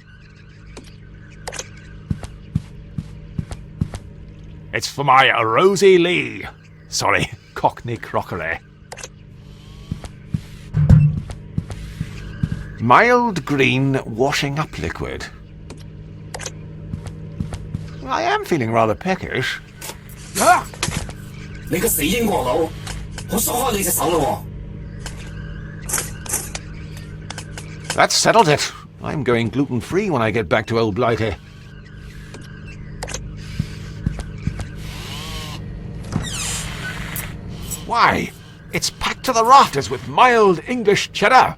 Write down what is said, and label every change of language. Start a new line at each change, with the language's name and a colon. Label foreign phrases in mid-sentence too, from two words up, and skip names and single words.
English: It's for my Rosie Lee. Sorry, Cockney crockery. Mild green washing up liquid. I am feeling rather peckish. 啊！
Cantonese: 你個死英國佬，我鎖開你隻手咯
English: That settles it. I'm going gluten-free when I get back to Old Blighty. Why, it's packed to the rafters with mild English cheddar.